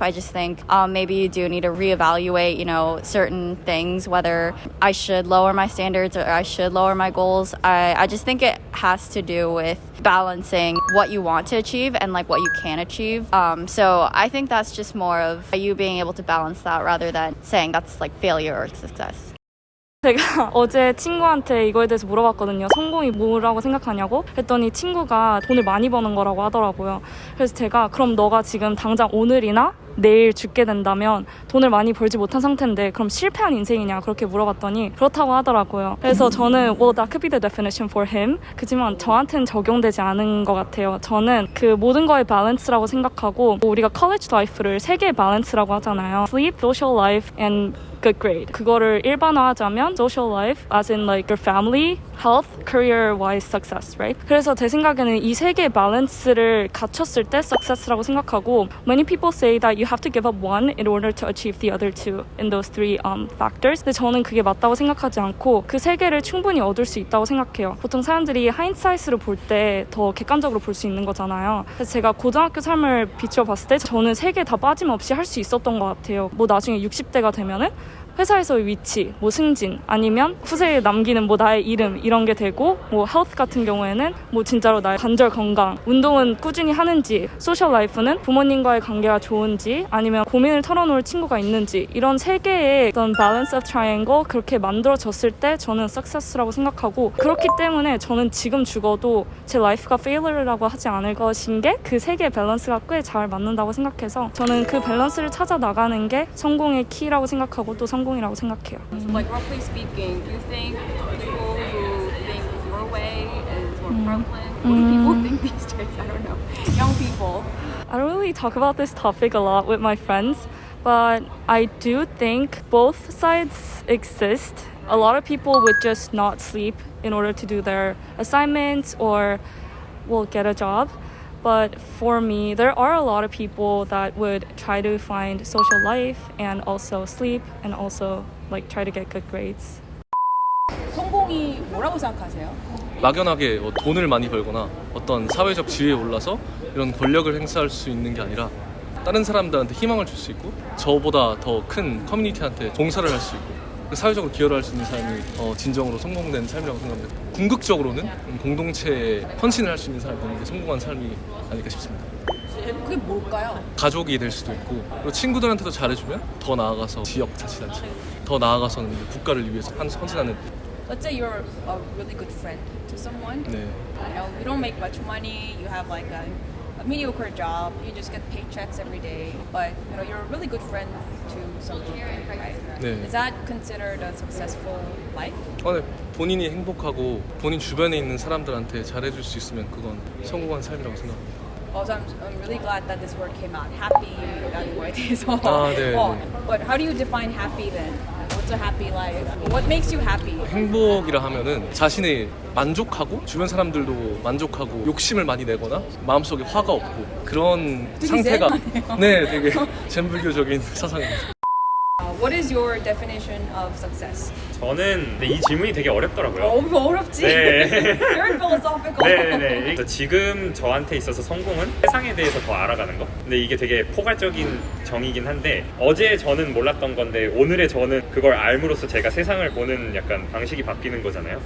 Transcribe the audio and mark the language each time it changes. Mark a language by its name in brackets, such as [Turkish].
[English] I just think maybe you do need to reevaluate, certain things, whether I should lower my standards or I should lower my goals. I just think it has to do with balancing what you want to achieve and like what you can achieve. So I think that's just more of you being able to balance that rather than saying that's like failure or success. [Korean] 제가 어제 친구한테 이거에 대해서 물어봤거든요. 성공이 뭐라고 생각하냐고 했더니 친구가 돈을 많이 버는 거라고 하더라고요. 그래서 제가 그럼 너가 지금 당장 오늘이나 내일 죽게 된다면 돈을 많이 벌지 못한 상태인데 그럼 실패한 인생이냐 그렇게 물어봤더니 그렇다고 하더라고요. 그래서 저는 [English] well that could be the definition for him. [Korean] 그지만 저한테는 적용되지 않은 것 같아요. 저는 그 모든 거의 밸런스라고 생각하고 우리가 college life를 세 개의 밸런스라고 하잖아요. [English] Sleep, social life, and good grade. [Korean] 그거를 일반화하자면 [English] social life as in like your family, health, career-wise success, right? [Korean] 그래서 제 생각에는 이 세 개의 밸런스를 갖췄을 때 success라고 생각하고 [English] many people say that you have to give up one in order to achieve the other two in those three factors. [Korean] 근데 저는 그게 맞다고 생각하지 않고 그 세 개를 충분히 얻을 수 있다고 생각해요. 보통 사람들이 하인사이트로 볼 때 더 객관적으로 볼 수 있는 거잖아요. 그래서 제가 고등학교 삶을 비추어 봤을 때 저는 세 개 다 빠짐없이 할 수 있었던 것 같아요. 뭐 나중에 60대가 되면은 회사에서의 위치, 뭐 승진, 아니면 후세에 남기는 뭐 나의 이름 이런 게 되고 뭐 헬스 같은 경우에는 뭐 진짜로 나의 관절 건강, 운동은 꾸준히 하는지, 소셜 라이프는 부모님과의 관계가 좋은지 아니면 고민을 털어놓을 친구가 있는지 이런 세 개의 어떤 [English] balance of triangle [Korean] 그렇게 만들어졌을 때 저는 success라고 생각하고 그렇기 때문에 저는 지금 죽어도 제 라이프가 failure라고 하지 않을 것인 게 그 세 개의 밸런스가 꽤 잘 맞는다고 생각해서 저는 그 밸런스를 찾아 나가는 게 성공의 키라고 생각하고 또 성공이라고 생각해요. [English] So like roughly speaking, do you think people who think your way is more prevalent? What do people think these days? I don't know. Young people. I don't really talk about this topic a lot with my friends, but I do think both sides exist. A lot of people would just not sleep in order to do their assignments or will get a job. But for me, there are a lot of people that would try to find social life and also sleep and also like try to get good grades. [Korean] 성공이 뭐라고 생각하세요? 막연하게 돈을 많이 벌거나 어떤 사회적 지위에 올라서 이런 권력을 행사할 수 있는 게 아니라 다른 사람들한테 희망을 줄 수 있고 저보다 더 큰 커뮤니티한테 봉사를 할 수 있고 사회적으로 기여를 할 수 있는 삶이 진정으로 성공된 삶이라고 생각합니다. 궁극적으로는 공동체에 헌신을 할 수 있는 사람이 되는 게 성공한 삶이 아닐까 싶습니다. 그게 뭘까요? 가족이 될 수도 있고 그리고 친구들한테도 잘해주면 더 나아가서 지역 자치단체 더 나아가서는 국가를 위해서 헌신하는. [English] Let's say you're a really good friend to someone. [Korean] 네. [English] You know, you don't make much money. You have like a mediocre job. You just get paychecks every day. But you know, you're a really good friend to someone, right? [Korean] 네. [English] Is that considered a successful life? [Korean] 네. 본인이 행복하고 본인 주변에 있는 사람들한테 잘해줄 수 있으면 그건 성공한 삶이라고 생각합니다. [English] Also, I'm really glad that this word came out. [Korean] Happy라는 거에 대해서. 네. [English] But how do you define happy then? What's a happy life? What makes you happy? [Korean] 행복이라 하면은 자신이 만족하고 주변 사람들도 만족하고 욕심을 많이 내거나 마음속에 화가 없고 그런 상태가 네, 되게 젠불교적인 사상입니다. [English] What is your definition of success? [Korean] 저는 이 질문이 되게 어렵더라고요. 어렵지. 네. [English] Very philosophical. [Korean] 네네. 지금 저한테 있어서 성공은 세상에 대해서 더 알아가는 거. 근데 이게 되게 포괄적인 정의긴 한데 어제 저는 몰랐던 건데 오늘의 저는 그걸 알므로써 제가 세상을 보는 약간 방식이 바뀌는 거잖아요.